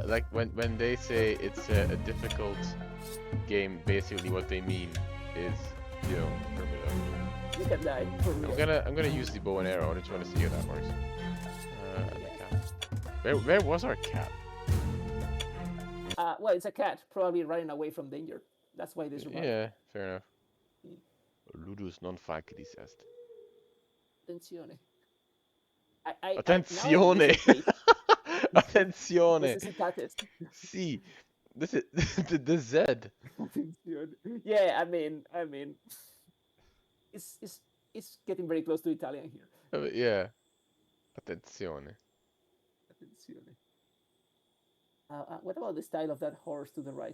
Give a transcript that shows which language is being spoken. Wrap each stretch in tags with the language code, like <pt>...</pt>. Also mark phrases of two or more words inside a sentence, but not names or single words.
<en>Like when they say it's a difficult game, basically what they mean is, you know, you can die for real. I'm gonna use the bow and arrow. I just want to see how that works. And the cat. Where was our cat? Well, it's a cat, probably running away from danger. That's why they survive. Yeah, fair enough.</en> <la>Ludus non facilis est.</la> <it>Attenzione. Attenzione! Attenzione! Necessitates. Sì.</it> <en>This is the Z. Attenzione. Yeah, I mean, it's getting very close to Italian here. Yeah. Attenzione. Attenzione. What about the style of that horse to the right?</en>